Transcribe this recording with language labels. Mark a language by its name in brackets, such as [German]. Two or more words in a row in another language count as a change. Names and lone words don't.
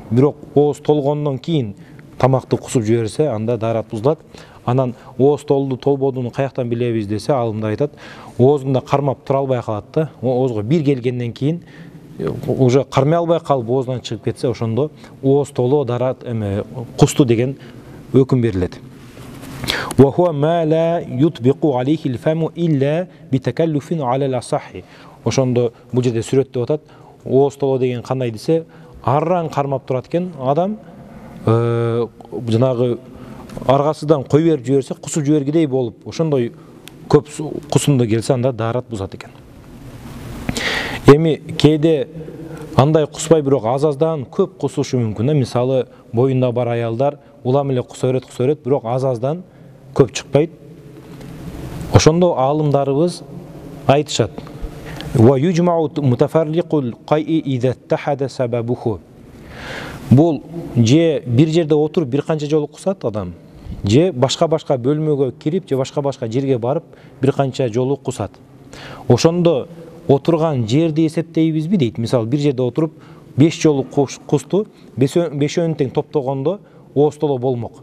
[Kyrgyz] Бирок ооз толгондон кийин тамакты кусуп жиберсе, анда дарат бузулат. Анан ооз толду толбодуну каяктан билебиз десе, алымдар айтат, оозунда кармап тура албай калат да. Оозго бир келгенден кийин уже кармай албай калып оозунан чыгып кетсе, ошондо ооз толо дарат кусту деген өкүм берилет. [Arabic] وهو ما لا يطبق عليه الفم إلا بتكلف على الأصح. [Kyrgyz] Ошондо бул жерде сүрөттөп атат. Ооз толо деген кандай десе, арран кармап турат экен адам, жанагы аргасыдан кой берип жиберсе, кусуп жибергидей болуп, ошондой көп кусунду келсе, анда дарат бузат экен. Эми кээде андай куспай, бирок аз-аздан көп кусушу мүмкүн да. Мисалы, боюнда бар аялдар улам эле куса берет, бирок аз-аздан көп чыкпайт. Ошондо алымдарыбыз айтышат. [Arabic] ويجمع متفرق القيء إذا اتحد سببه. [Kyrgyz] Бул же бир жерде отуруп бир канча жолу кусат адам, же башка-башка бөлмөгө кирип, же башка-башка жерге барып бир канча жолу кусат. Ошондо отурган жерди эсептейбизби дейт. Мисалы, бир жерде отуруп 5 жолу кусту, 5-өн тең топтогондо ооз толо болмок.